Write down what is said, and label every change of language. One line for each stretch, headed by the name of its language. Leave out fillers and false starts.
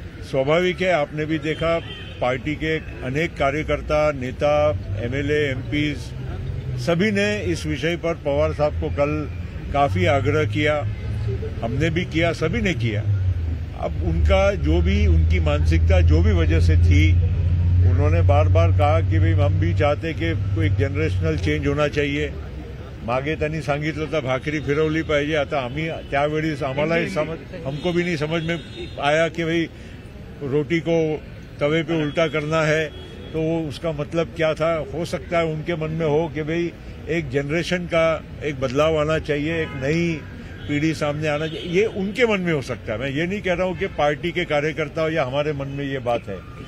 Hindi: स्वाभाविक है, आपने भी देखा पार्टी के अनेक कार्यकर्ता, नेता, एमएलए, एमपीज सभी ने इस विषय पर पवार साहब को कल काफी आग्रह किया, हमने भी किया, सभी ने किया। अब उनका जो भी, उनकी मानसिकता जो भी वजह से थी, उन्होंने बार बार कहा की भाई हम भी चाहते की एक जनरेशनल चेंज होना चाहिए।
Marathi: मागे त्यांनी सांगितलं तर भाकरी फिरवली पाहिजे। आता आम्ही त्यावेळी आम्हालाही
Hindi: हमको भी नहीं समझ में आया कि भाई रोटी को तवे पे उल्टा करना है, तो उसका मतलब क्या था। हो सकता है उनके मन में हो कि भाई एक जनरेशन का एक बदलाव आना चाहिए, एक नई पीढ़ी सामने आना चाहिए, ये उनके मन में हो सकता है। मैं ये नहीं कह रहा हूं कि पार्टी के कार्यकर्ताओं या हमारे मन में ये बात है।